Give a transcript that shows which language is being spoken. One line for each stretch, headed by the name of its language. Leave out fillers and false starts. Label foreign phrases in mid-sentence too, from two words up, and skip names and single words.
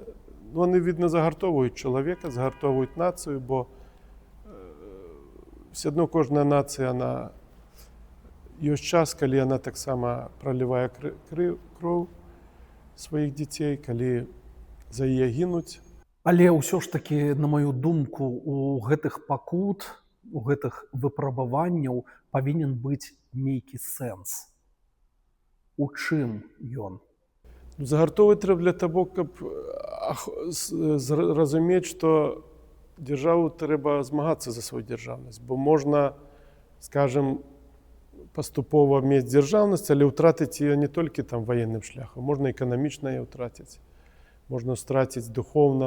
Ukrainian: Вони, видно, загартовують чоловіка, загартовують націю, бо все одно кожна нація, вона є час, коли вона так само проливає кров своїх дітей, коли за її гинуть.
Belarusian: Але ўсё ж таки, на мою думку, у гэтых пакут, у гэтых выпрабаванняў павінен быць нейкі сэнс. У чым ён?
Ukrainian: Загартовувати треба для того, каб розуміти, що державу треба змагатися за свою державність. Бо можна, скажімо, поступово мати державність, але втратити її не тільки там воєнним шляхом. Можна економічно її втратити, можна втратити духовно.